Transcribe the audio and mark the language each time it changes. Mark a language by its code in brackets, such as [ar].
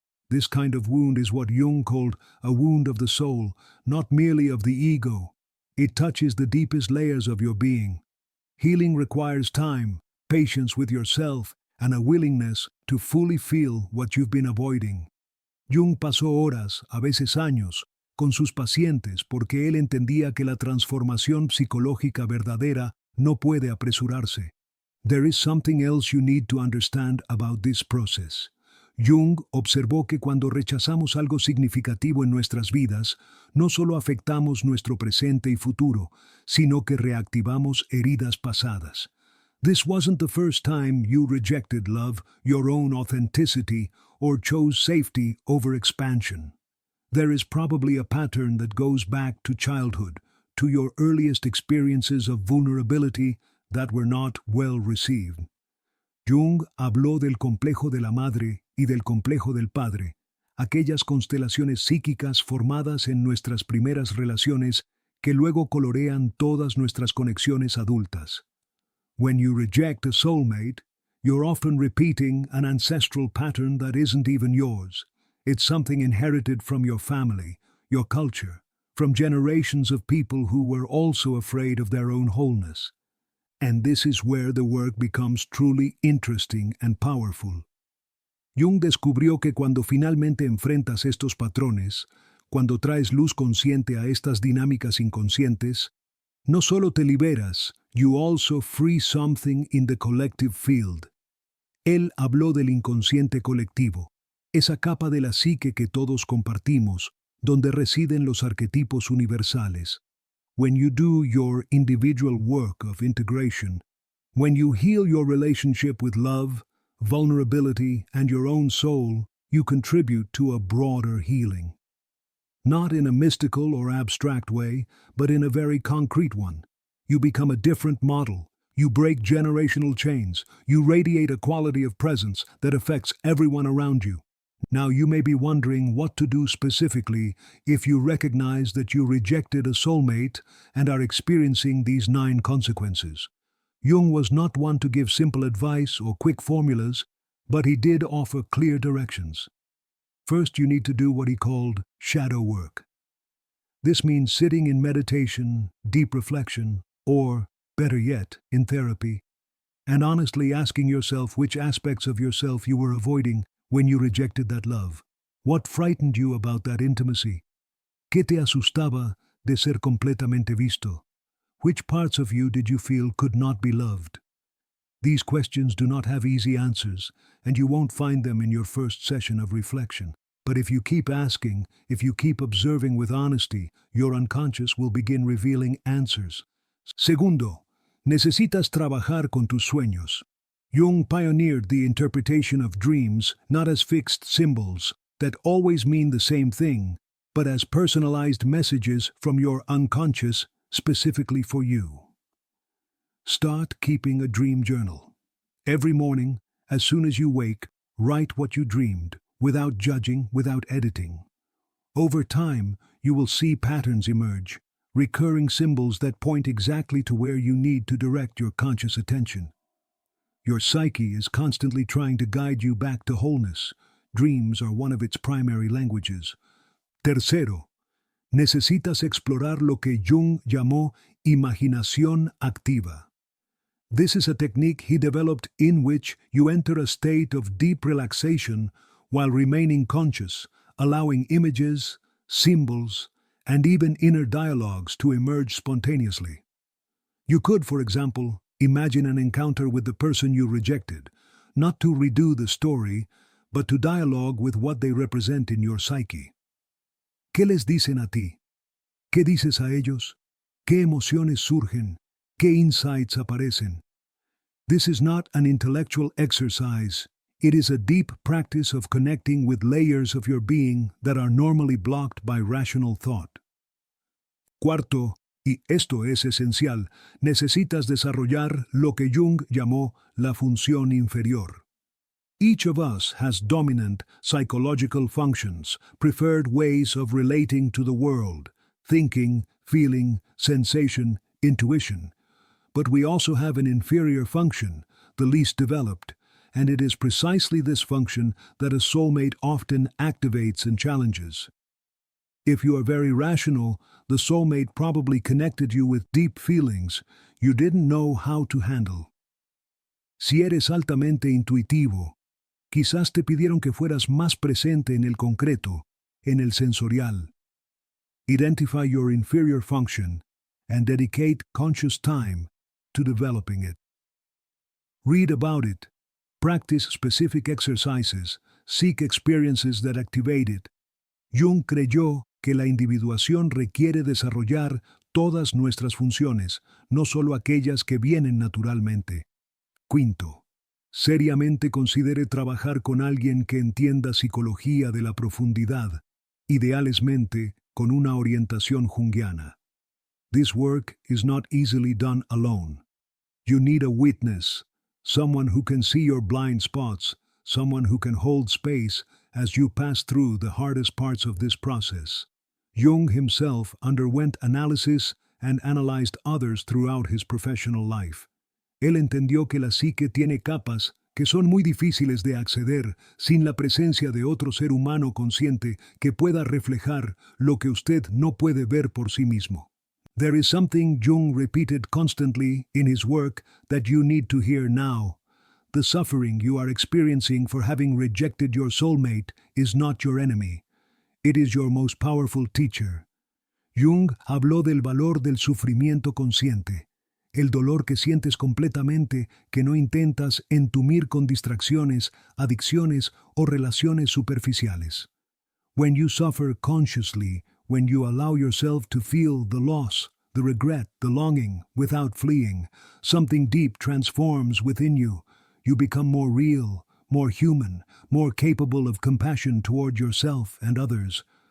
[en] This kind of wound is what Jung called a wound of the soul, not merely of the ego. It touches the deepest layers of your being. Healing requires time, patience with yourself, and a willingness to fully feel what you've been avoiding. [es] Jung pasó horas, a veces años, con sus pacientes porque él entendía que la transformación psicológica verdadera no puede apresurarse. [en] There is something else you need to understand about this process. [es] Jung observó que cuando rechazamos algo significativo en nuestras vidas, no solo afectamos nuestro presente y futuro, sino que reactivamos heridas pasadas. [en] This wasn't the first time you rejected love, your own authenticity, or chose safety over expansion. There is probably a pattern that goes back to childhood, to your earliest experiences of vulnerability that were not well received. [es] Jung habló del complejo de la madre y del complejo del padre, aquellas constelaciones psíquicas formadas en nuestras primeras relaciones que luego colorean todas nuestras conexiones adultas. [en] When you reject a soulmate, you're often repeating an ancestral pattern that isn't even yours. It's something inherited from your family, your culture, from generations of people who were also afraid of their own wholeness. And this is where the work becomes truly interesting and powerful. [es] Jung descubrió que cuando finalmente enfrentas estos patrones, cuando traes luz consciente a estas dinámicas inconscientes, no solo te liberas, [en] you also free something in the collective field. [es] Él habló del inconsciente colectivo, esa capa de la psique que todos compartimos, donde residen los arquetipos universales. [en] When you do your individual work of integration, when you heal your relationship with love, vulnerability, and your own soul, you contribute to a broader healing. Not in a mystical or abstract way, but in a very concrete one. You become a different model. You break generational chains. You radiate a quality of presence that affects everyone around you. Now you may be wondering what to do specifically if you recognize that you rejected a soulmate and are experiencing these 9 consequences. Jung was not one to give simple advice or quick formulas, but he did offer clear directions. First, you need to do what he called shadow work. This means sitting in meditation, deep reflection, or, better yet, in therapy, and honestly asking yourself which aspects of yourself you were avoiding when you rejected that love. What frightened you about that intimacy? [es] ¿Qué te asustaba de ser completamente visto? [en] Which parts of you did you feel could not be loved? These questions do not have easy answers, and you won't find them in your first session of reflection. But if you keep asking, if you keep observing with honesty, your unconscious will begin revealing answers. [es] Segundo, necesitas trabajar con tus sueños. [en] Jung pioneered the interpretation of dreams not as fixed symbols that always mean the same thing, but as personalized messages from your unconscious specifically for you. Start keeping a dream journal. Every morning, as soon as you wake, write what you dreamed, without judging, without editing. Over time, you will see patterns emerge, recurring symbols that point exactly to where you need to direct your conscious attention. Your psyche is constantly trying to guide you back to wholeness. Dreams are one of its primary languages. [es] Tercero, necesitas explorar lo que Jung llamó imaginación activa. [en] This is a technique he developed in which you enter a state of deep relaxation while remaining conscious, allowing images, symbols, and even inner dialogues to emerge spontaneously. You could, for example, imagine an encounter with the person you rejected, not to redo the story, but to dialogue with what they represent in your psyche. [es] ¿Qué les dicen a ti? ¿Qué dices a ellos? ¿Qué emociones surgen? ¿Qué insights aparecen? [en] This is not an intellectual exercise. It is a deep practice of connecting with layers of your being that are normally blocked by rational thought. [es] Cuarto, y esto es esencial, necesitas desarrollar lo que Jung llamó la función inferior. [en] Each of us has dominant psychological functions, preferred ways of relating to the world, thinking, feeling, sensation, intuition. But we also have an inferior function, the least developed, and it is precisely this function that a soulmate often activates and challenges. If you are very rational, the soulmate probably connected you with deep feelings you didn't know how to handle. [es] Si eres altamente intuitivo, quizás te pidieron que fueras más presente en el concreto, en el sensorial. [en] Identify your inferior function and dedicate conscious time to developing it. Read about it, practice specific exercises, seek experiences that activate it. [es] Jung creyó que la individuación requiere desarrollar todas nuestras funciones, no solo aquellas que vienen naturalmente. Quinto, seriamente considere trabajar con alguien que entienda psicología de la profundidad, idealmente con una orientación junguiana. [en] This work is not easily done alone. You need a witness, someone who can see your blind spots, someone who can hold space as you pass through the hardest parts of this process. Jung himself underwent analysis and analyzed others throughout his professional life. [es] Él entendió que la psique tiene capas que son muy difíciles de acceder sin la presencia de otro ser humano consciente que pueda reflejar lo que usted no puede ver por sí mismo. [en] There is something Jung repeated constantly in his work that you need to hear now. The suffering you are experiencing for having rejected your soulmate is not your enemy. It is your most powerful teacher. [es] Jung habló del valor del sufrimiento consciente, el dolor que sientes completamente, que no intentas entumir con distracciones, adicciones o relaciones superficiales. [en] When you suffer consciously, when you allow yourself to feel the loss, the regret, the longing, without fleeing, something deep transforms within you. You become more real, more human, more capable of compassion toward yourself and others.